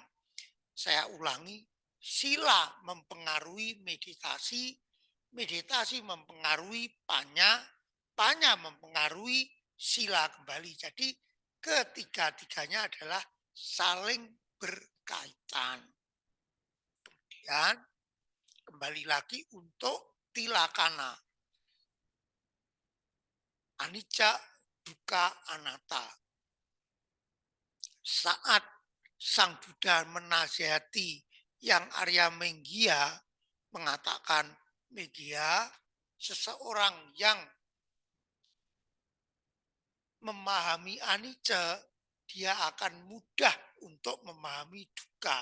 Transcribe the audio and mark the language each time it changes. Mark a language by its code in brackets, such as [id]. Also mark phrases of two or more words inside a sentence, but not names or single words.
[id] Saya ulangi, sila mempengaruhi meditasi, meditasi mempengaruhi panya, panya mempengaruhi sila kembali. Jadi ketiga-tiganya adalah saling berkaitan. Kemudian kembali lagi untuk tilakana. [pi] Anicca, dukkha, anatta. [id] Saat Sang Buddha menasihati yang Arya Menggia mengatakan, Menggia, seseorang yang memahami anicca, dia akan mudah untuk memahami dukkha.